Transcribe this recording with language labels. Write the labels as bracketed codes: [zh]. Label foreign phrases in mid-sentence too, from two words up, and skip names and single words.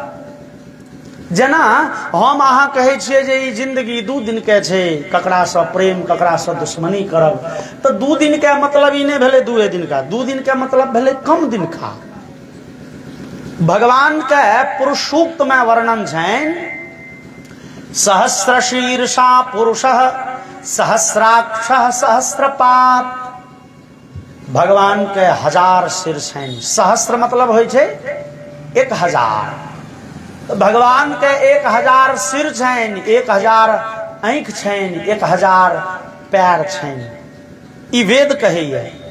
[mai] जेना हम अहाँ कहै छियै जे ई जिंदगी 2 दिन के छै, ककरा सँ प्रेम ककरा सँ दुश्मनी करब, तऽ 2 दिन के मतलब ई नहीं भेलै 2 दिन का, 2 दिन के मतलब भेलै कम दिन का। भगवान के पुरुष सूक्त में वर्णन छनि, [sa] सहस्र शीर्षा पुरुषः सहस्राक्षः सहस्रपात। [mai] भगवान के 1000 सिर छनि। सहस्र मतलब होइ छै 1000, तो भगवान के 1000 सिर छनि, 1000 आँख छनि, 1000 पैर छनि, ई वेद कहैया।